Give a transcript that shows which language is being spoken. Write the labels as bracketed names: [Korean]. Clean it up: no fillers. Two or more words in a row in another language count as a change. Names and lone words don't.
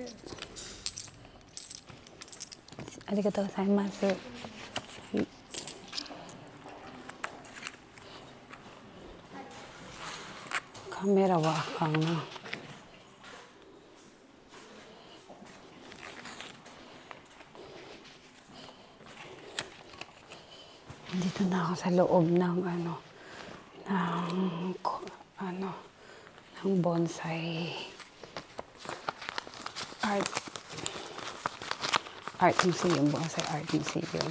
[Japanese] はい。ありがとうございます。はい、カメラはあかんな。 [Filipino] Dito na ako sa loob ng ng [English] bonsai art museum, bonsai art museum.